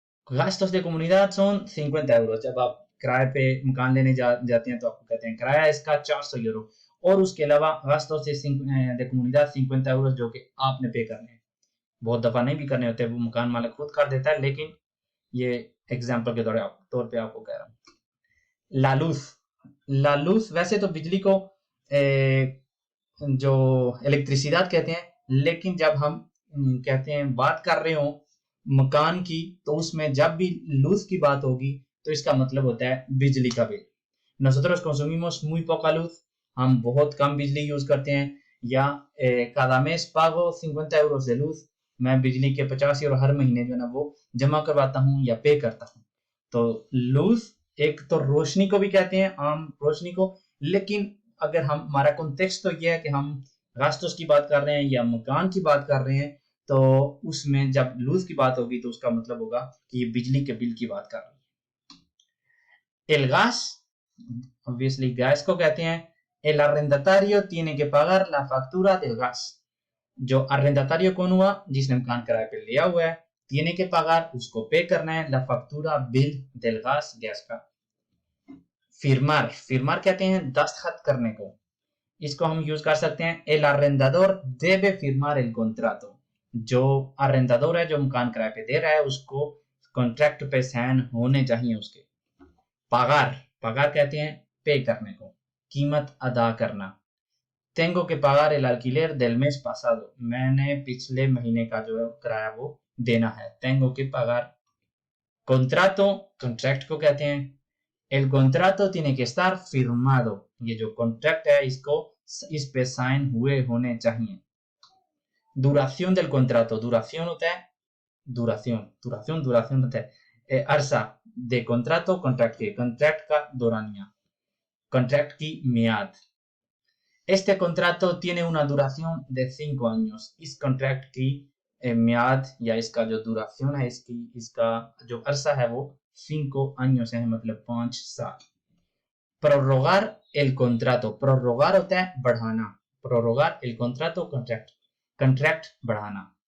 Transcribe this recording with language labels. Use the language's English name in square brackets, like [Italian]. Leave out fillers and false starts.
[Spanish] gastos de comunidad son 50 euros। [Hindi] जब आप किराए पे मकान लेने जाते हैं तो आपको कहते हैं किराया इसका 400 यूरो। और उसके अलावा gastos de comunidad 50 euros जो कि आपने पे करने हैं। बहुत दफा नहीं भी करने होते, वो मकान मालिक खुद कर देता है, लेकिन ये एग्जाम्पल के तौर पे आपको कह रहा हूँ। लालूस। लालूस वैसे तो बिजली को जो इलेक्ट्रिसिटी कहते हैं, लेकिन जब हम कहते हैं बात कर रहे हो मकान की, तो उसमें जब भी लूज की बात होगी तो इसका मतलब होता है बिजली का bill. [Spanish] Nosotros consumimos muy poca luz, [Hindi] हम बहुत कम बिजली यूज करते हैं। या [Spanish] cada mes pago 50 euros de luz, [Hindi] मैं बिजली के 50 यूरो हर महीने जो है ना वो जमा करवाता हूँ या पे करता हूँ। तो लूज एक तो रोशनी को भी कहते हैं, आम रोशनी को, लेकिन अगर हम हमारा कॉन्टेक्स्ट तो ये है कि हम गास्टोस की बात कर रहे हैं या मकान की बात कर रहे हैं, तो उसमें जब लूज की बात होगी तो उसका मतलब होगा कि ये बिजली के बिल की बात कर रहे हैं। [Spanish] El gas, obviously [Hindi] गैस को कहते हैं [Spanish] el arrendatario tiene que pagar la factura del gas। [Hindi] जो arrendatario कौन हुआ? जिसने मकान किराए पे लिया हुआ है। [Spanish] tiene que pagar, [Hindi] उसको पे करना है, la factura bill del gas, gas का। firmar, firmar कहते हैं दस्तखत करने को। इसको हम यूज कर सकते हैं [Spanish] el arrendador debe firmar el contrato। [Hindi] जो arrendador है, जो मकान किराए पे दे रहा है, उसको कॉन्ट्रैक्ट पे साइन होने चाहिए उसके। pagar, pagar कहते हैं पे करने को, कीमत अदा करना। [Spanish] tengo que pagar el alquiler del mes pasado, [Hindi] मैंने पिछले महीने का जो किराया वो देना है। [Spanish] tengo que pagar। [Hindi] contrato, contract को कहते हैं [Spanish] el contrato tiene que estar firmado, [Hindi] ये जो कॉन्ट्रैक्ट है इसको इस पे साइन हुए होने चाहिए। duración del contrato, duración होता है duración होता है अरसा de contrato, contract के, contract का दौरानिया, contract की मियाद। [Spanish] Este contrato tiene una duración de 5 años। [Hindi] इस contract की मियाद या इसका जो duración है, इसका जो अरसा है वो 5 años है, मतलब 5 साल। prorrogar el contrato, prorrogar होता है बढ़ाना, prorrogar el contrato, contract बढ़ाना।